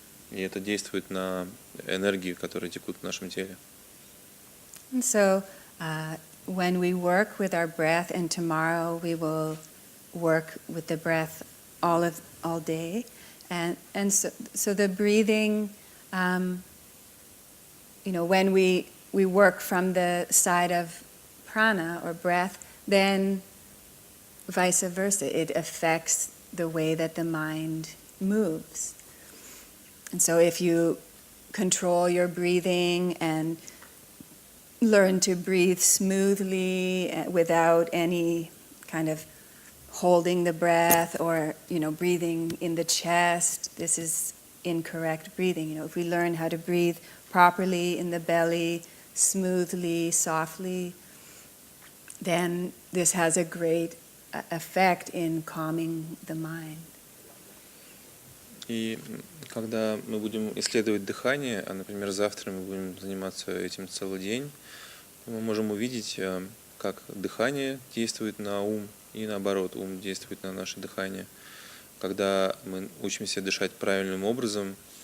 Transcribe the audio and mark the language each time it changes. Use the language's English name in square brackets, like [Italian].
[Russian] И это действует на энергии, которые текут в нашем теле. [English] And so, when we work with our breath, and tomorrow we will work with the breath all day, and so the breathing, when we work from the side of prana or breath, then vice versa, it affects the way that the mind moves. And so if you control your breathing and learn to breathe smoothly without any kind of holding the breath or, breathing in the chest, this is incorrect breathing. If we learn how to breathe properly in the belly, smoothly, softly, then this has a great effect in calming the mind. [Russian] И когда мы будем исследовать дыхание, а, например, завтра мы будем заниматься этим целый день, мы можем увидеть, как дыхание действует на ум и наоборот, ум действует на наше дыхание. Когда мы учимся дышать правильным образом,